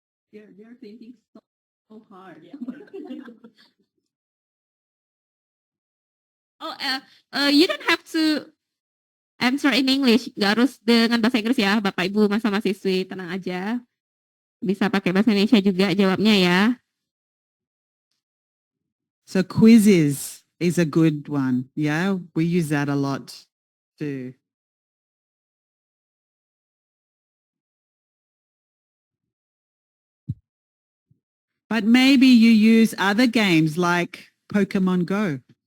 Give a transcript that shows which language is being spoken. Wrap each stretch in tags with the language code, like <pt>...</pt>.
<en>They're thinking so hard. Oh, you don't have to answer in English.</en> <id>Gak harus dengan bahasa Inggris ya, Bapak Ibu masa mahasiswi, tenang aja. Bisa pakai bahasa Indonesia juga jawabnya ya.</id> <en>So quizzes is a good one. Yeah, we use that a lot too. But maybe you use other games like Pokemon Go.</en>